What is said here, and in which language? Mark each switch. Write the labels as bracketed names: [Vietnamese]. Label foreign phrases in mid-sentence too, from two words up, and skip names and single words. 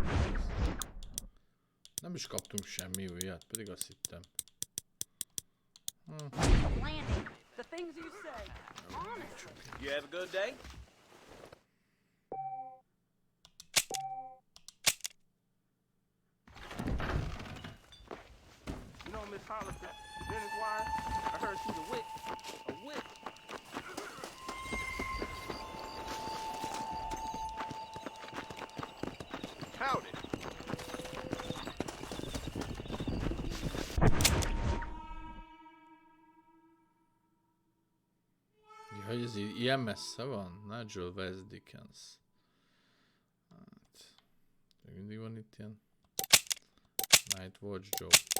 [Hungarian] Nem is kaptunk semmi újat, pedig azt hittem. [English] Landing. The things you say. Honestly. You have a good day? You know Miss Hollister, Dennis Wire? I heard she's a witch. A witch. Howdy. [Hungarian] Hogy ez ilyen messze van? Nigel West Dickens. Hát... Mindig van itt ilyen... Night Watch Joe.